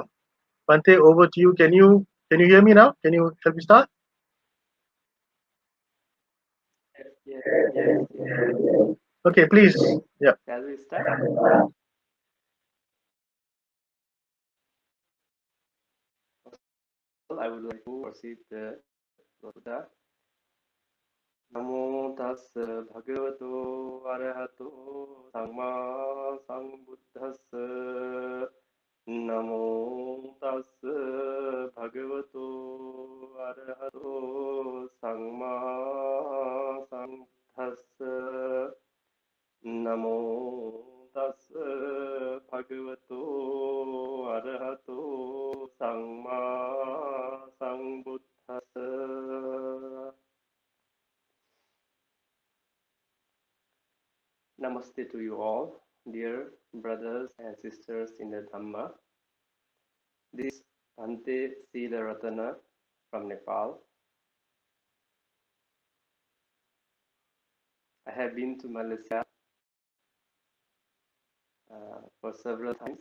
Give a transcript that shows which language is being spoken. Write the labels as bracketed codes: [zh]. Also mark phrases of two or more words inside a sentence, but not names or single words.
[en] Bhante, over to you. Can you hear me now? Shall we start? Yes, yes, yes. Okay, please. Yeah. Shall we start? Well, I would like to proceed the Buddha. [pi] Namo tassa bhagavato arahato samma sambuddhassa. Namo tassa bhagavato arahato samma sambuddhassa. Namo tassa bhagavato arahato samma sambuddhassa. [en] Namaste to you all, dear brothers and sisters in the Dhamma. This is Bhante Seelarathana from Nepal. I have been to Malaysia for several times.